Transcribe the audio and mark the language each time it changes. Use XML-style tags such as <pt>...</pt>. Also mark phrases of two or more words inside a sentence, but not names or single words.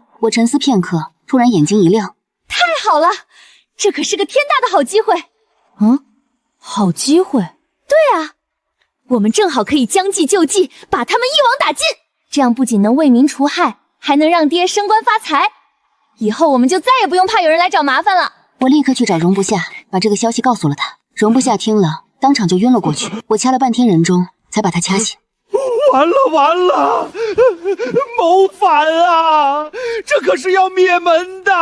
<zh>我沉思片刻，突然眼睛一亮。太好了，這可是個天大的好機會。好機會？對啊，我們正好可以將計就計，把他們一網打盡。這樣不僅能為民除害，還能讓爹升官發財。以後我們就再也不用怕有人來找麻煩了。我立刻去找容不下，把這個消息告訴了他。容不下聽了，當場就暈了過去。我掐了半天人中，才把他掐醒。完了！謀反啊！這可是要滅門的！</zh>